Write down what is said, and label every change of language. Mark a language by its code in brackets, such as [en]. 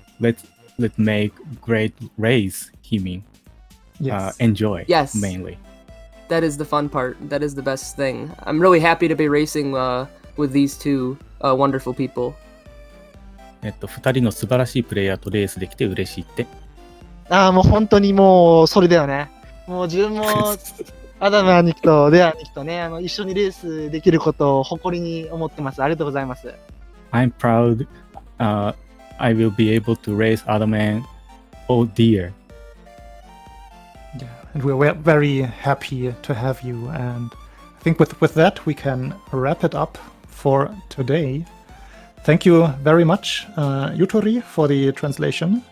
[en] Let's make great race, he mean. Yes. Enjoy, Yes. mainly. That is the fun part. That is the best thing. I'm really happy to be racing with these two wonderful people. [ja] 2人の素晴らしいプレイヤーとレースできて嬉しいって。ああ、もう本当にもうそれだよね。もう自分もアダム兄貴とレア兄貴とね、一緒にレースできることを誇りに思ってます。ありがとうございます。 [en] I'm proud. I will be able to race Adam and oh dear. Yeah, and we're very happy to have you. And I think with that, we can wrap it up for today. Thank you very much, Yutori, for the translation.